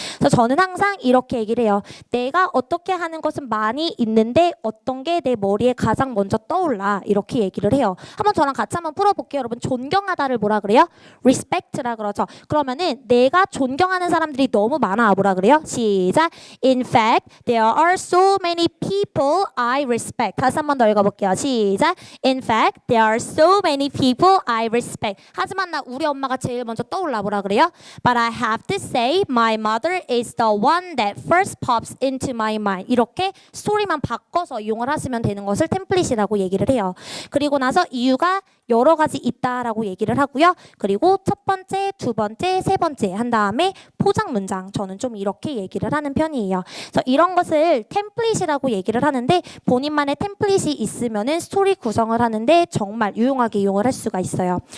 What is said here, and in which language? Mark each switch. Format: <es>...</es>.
<ko>그래서 저는 항상 이렇게 얘기를 해요. 내가 어떻게 하는 것은 많이 있는데 어떤 게 내 머리에 가장 먼저 떠올라 이렇게 얘기를 해요. 한번 저랑 같이 한번 풀어볼게요. 여러분 존경하다를 뭐라 그래요? respect라 그러죠. 그러면은 내가 존경하는 사람들이 너무 많아 뭐라 그래요? 시작.</ko> <en>In fact, there are so many people I respect.</en> <ko>다시 한 번 더 읽어볼게요. 시작.</ko> <en>In fact, there are so many people I respect.</en> <ko>하지만 나 우리 엄마가 제일 먼저 떠올라 뭐라 그래요?</ko> <en>But I have to say my mother is the one that first pops into my mind.</en> <ko>이렇게 스토리만 바꿔서 이용을 하시면 되는 것을 템플릿이라고 얘기를 해요. 그리고 나서 이유가 여러 가지 있다라고 얘기를 하고요. 그리고 첫 번째, 두 번째, 세 번째 한 다음에 포장 문장 저는 좀 이렇게 얘기를 하는 편이에요. 그래서 이런 것을 템플릿이라고 얘기를 하는데 본인만의 템플릿이 있으면은 스토리 구성을 하는데 정말 유용하게 이용을 할 수가 있어요.</ko>